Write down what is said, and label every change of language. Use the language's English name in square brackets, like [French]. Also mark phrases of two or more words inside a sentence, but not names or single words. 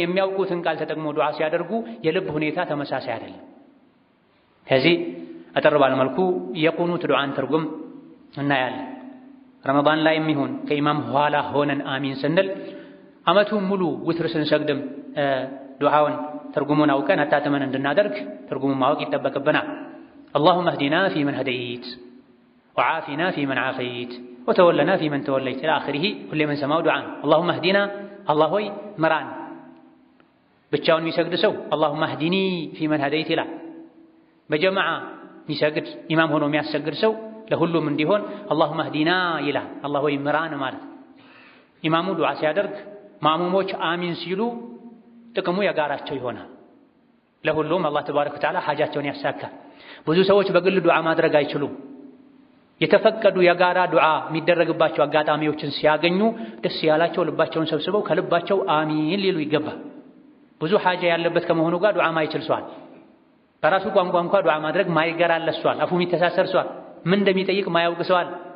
[Amharic] የሚያውቁትን ቃል ተጠቅሞ ዱዓ ሲያደርጉ የልብ ሁኔታ ተመሳሳይ አይደለም። ከዚህ አጠር ባለ መልኩ የቁኑት ዱዓን ትርጉም እናያለን። ረመዳን ላይ የሚሆን ከኢማም ኋላ ሆነን አሚን ስንል ዓመቱን ሙሉ ውትር ስንሰግድም ዱዓውን ትርጉሙን አውቀን አጣጥመን እንድናደርግ ትርጉሙን ማወቅ ይጠበቅብናል። [Arabic] اللهم اهدنا فيمن هديت وعافنا فيمن عافيت وتولنا فيمن توليت إلى آخره كل من سماه دعاء اللهم اهدنا [Amharic] አላህ ሆይ ምራን ብቻውን የሚሰግድ ሰው [Arabic] اللهم اهدني فيمن هديت [Amharic] ይላል። በጀማዓ የሚሰግድ ኢማም ሆኖ የሚያሰግድ ሰው ለሁሉም እንዲሆን [Arabic] اللهم اهدنا [Amharic] ይላል። አላህ ሆይ ምራን ማለት ኢማሙ ዱዓ ሲያደርግ ማሙሞች አሚን ሲሉ ጥቅሙ የጋራቸው ይሆናል። ለሁሉም አላህ ተባረከ ወተዓላ ሐጃቸውን ያሳካል። ብዙ ሰዎች በግል ዱዓ ማድረግ አይችሉም። የተፈቀዱ የጋራ ዱዓ የሚደረግባቸው አጋጣሚዎችን ሲያገኙ ደስ ያላቸው ልባቸውን ሰብስበው ከልባቸው አሚን ሊሉ ይገባል። ብዙ ሐጃ ያለበት ከመሆኑ ጋር ዱዓ ማይችል ሰዋል፣ በራሱ ቋንቋ እንኳን ዱዓ ማድረግ ማይገራለት ሰዋል፣ አፉ የሚተሳሰር ሰዋል፣ ምን እንደሚጠይቅ ማያውቅ ሰዋል።